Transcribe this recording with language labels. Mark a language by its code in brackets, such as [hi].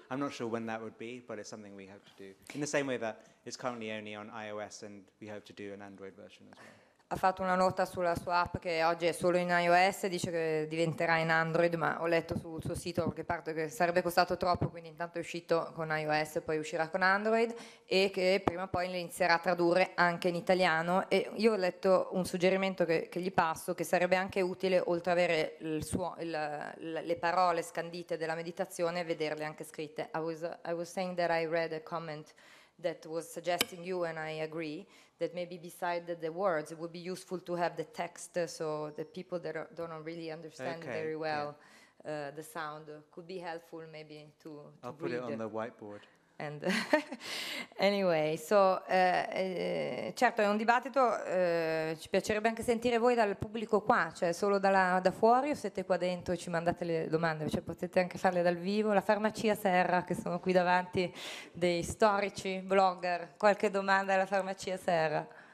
[en] I'm not sure when that would be, but it's something we hope to do. In the same way that it's currently only on iOS, and we hope to do an Android version as well. [it] Ha fatto una nota sulla sua app che oggi è solo in iOS, dice che diventerà in Android, ma ho letto sul suo sito che parte che sarebbe costato troppo, quindi intanto è uscito con iOS e poi uscirà con Android, e che prima o poi le inizierà a tradurre anche in italiano. E io ho letto un suggerimento che gli passo, che sarebbe anche utile, oltre ad avere le parole scandite della meditazione, vederle anche scritte. [en] I was saying that I read a comment that was suggesting you, and I agree, that maybe beside the words it would be useful to have the text, so the people that don't really understand very well the sound could be helpful maybe to I'll put it on the whiteboard. And anyway, so [it] certo è un dibattito, ci piacerebbe anche sentire voi dal pubblico qua, cioè solo da fuori, o siete qua dentro e ci mandate le domande, cioè potete anche farle dal vivo. La farmacia Serra, che sono qui davanti, dei storici, blogger, qualche domanda alla farmacia Serra?